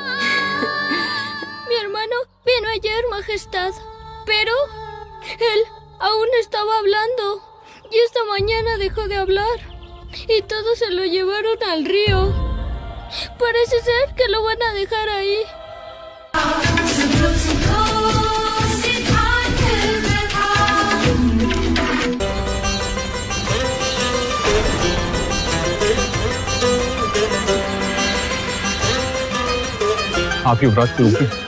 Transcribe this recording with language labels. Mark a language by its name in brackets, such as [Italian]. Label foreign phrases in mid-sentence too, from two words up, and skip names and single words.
[Spanish] Mi hermano vino ayer, Majestad, pero él aún estaba hablando y esta mañana dejó de hablar y todos se lo llevaron al río. Parece ser que lo van a dejar ahí. [Hindi] सुनो सुनो सिद्धार्थ कथा। आप युवराज के ऊपर।